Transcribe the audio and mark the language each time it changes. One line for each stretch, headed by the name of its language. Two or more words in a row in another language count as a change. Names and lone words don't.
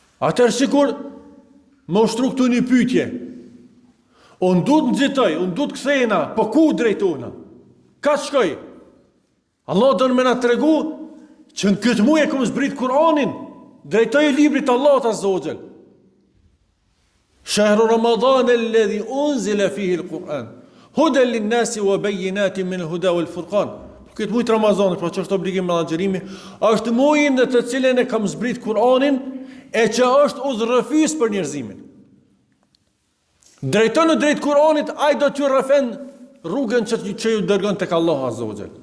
Albanian: Atëherë sikur më ushtru këtu një pyetje. Unë du të nxitoj, unë du të kthejna, po ku drejtona? Ka të shkoj? Allah do në me na tregu që në këtë muaj e këmë zbrit Kur'anin, drejtoj librit Allahut
Arabic: عز وجل. شهر رمضان الذي أنزل فيه القرآن هدى للناس وبينات من الهدى والفرقان.
Albanian: Këtë muaj Ramazanit, pra që është obligim me agjërimi, është muaji në të cilën e kam zbrit Kur'anin e që është udhërrëfys për njerëzimin. Drejton në drejt Kur'anit, ai do t'ju rrëfen rrugën që ju dërgon tek Allahu
Arabic: عز وجل.